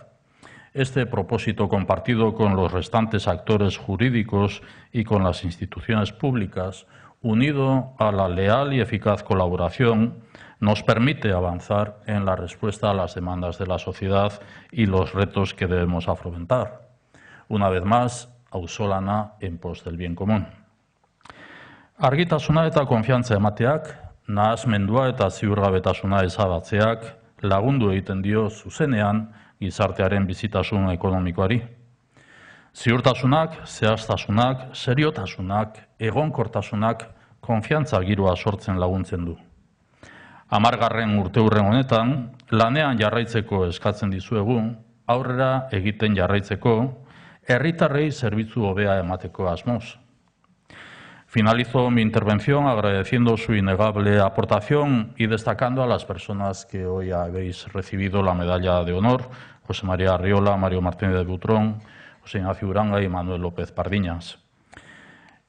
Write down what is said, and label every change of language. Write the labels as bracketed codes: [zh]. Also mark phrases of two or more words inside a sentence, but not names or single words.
[es] Este propósito compartido con los restantes actores jurídicos y con las instituciones públicas, unido a la leal y eficaz colaboración, nos permite avanzar en la respuesta a las demandas de la sociedad y los retos que debemos afrontar. Una vez más, auzolana en pos del bien común. [eu] Argitasuna eta konfiantza emateak, nahasmendua eta ziurgabetasuna ezabatzeak lagundu egiten dio zuzenean gizartearen bizitasun ekonomikoari. Ziurtasunak, zehaztasunak, seriotasunak, egonkortasunak konfiantza giroa sortzen laguntzen du. 10. urteurren honetan, lanean jarraitzeko eskatzen dizuegu, aurrera egiten jarraitzeko, herritarrei zerbitzu hobea emateko asmoz. [es] Finalizo mi intervención agradeciendo su innegable aportación y destacando a las personas que hoy habéis recibido la medalla de honor, José María Arriola, Mario Martínez de Butrón, José Ignacio Uranga y Manuel López Pardiñas.